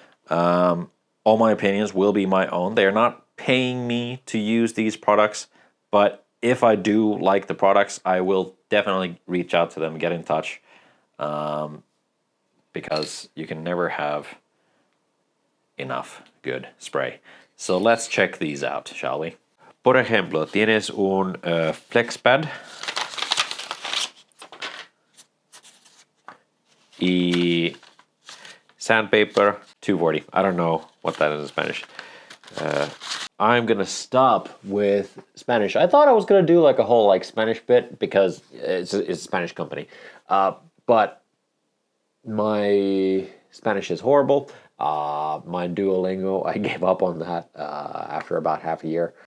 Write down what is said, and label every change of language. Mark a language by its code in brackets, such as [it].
[en] All my opinions will be my own. They are not paying me to use these products, but if I do like the products, I will definitely reach out to them, get in touch, because you can never have enough good spray. So let's check these out, shall we? [es] Por ejemplo, tienes un [en] flex pad [es] y sandpaper 240. [en] I don't know what that is in Spanish. I'm gonna stop with Spanish. I thought I was gonna do like a whole like Spanish bit because it's a Spanish company, but my Spanish is horrible. My Duolingo, I gave up on that after about half a year.